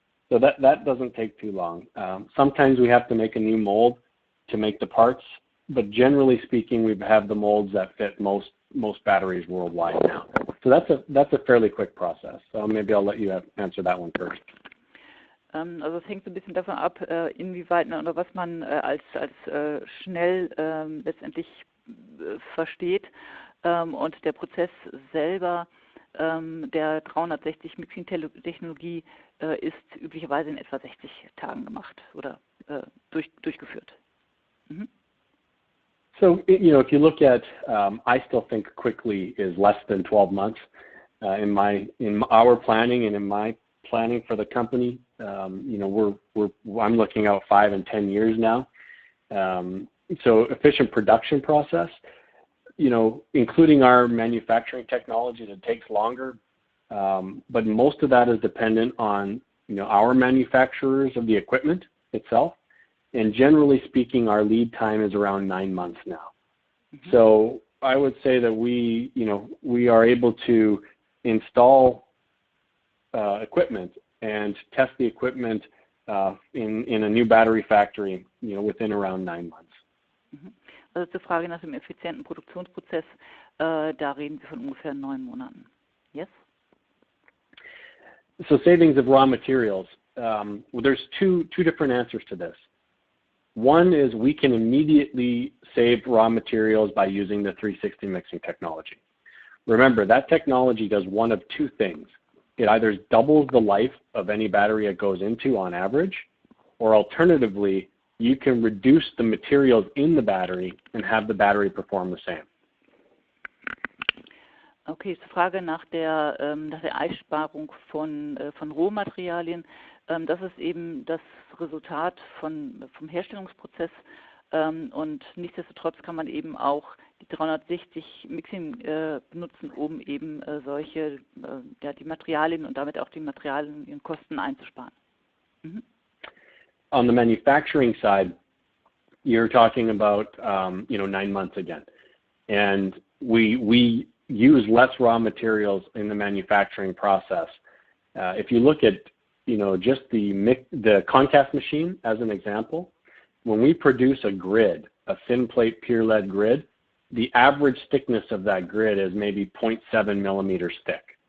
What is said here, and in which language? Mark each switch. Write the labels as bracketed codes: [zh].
[en] So that doesn't take too long. Sometimes we have to make a new mold to make the parts, but generally speaking, we have the molds that fit most batteries worldwide now. So that's a fairly quick process. So maybe I'll let you answer that one first. [de] Also es hängt so ein bisschen davon ab, inwieweit oder was man als schnell letztendlich versteht. Und der Prozess selber der 360 Mixing-Technologie ist üblicherweise in etwa 60 Tagen gemacht oder durchgeführt. [en] So, you know, if you look at, I still think quickly is less than 12 months. In our planning and in my planning for the company, you know, I'm looking out 5 and 10 years now. So efficient production process, you know, including our manufacturing technology, that takes longer, but most of that is dependent on, you know, our manufacturers of the equipment itself. And generally speaking, our lead time is around 9 months now. So I would say that we are able to install equipment and test the equipment in a new battery factory, you know, within around 9 months. [de] Also zur Frage nach dem effizienten Produktionsprozess, da reden wir von ungefähr 9 Monaten. [en] Yes? So savings of raw materials. Well, there's two different answers to this. One is we can immediately save raw materials by using the 360 mixing technology. Remember, that technology does one of two things. It either doubles the life of any battery it goes into on average, or alternatively, you can reduce the materials in the battery and have the battery perform the same. [de] Okay, zur Frage nach der Einsparung von Rohmaterialien. Das ist eben das Resultat vom Herstellungsprozess und nichtsdestotrotz kann man eben auch die 360 Mixing benutzen, um eben solche, die Materialien und damit auch die Materialienkosten einzusparen. Mhm. [en] On the manufacturing side, you're talking about 9 months again, and we use less raw materials in the manufacturing process. If you look at just the concast machine as an example, when we produce a grid, a thin plate pure lead grid, the average thickness of that grid is maybe 0.7 millimeters thick.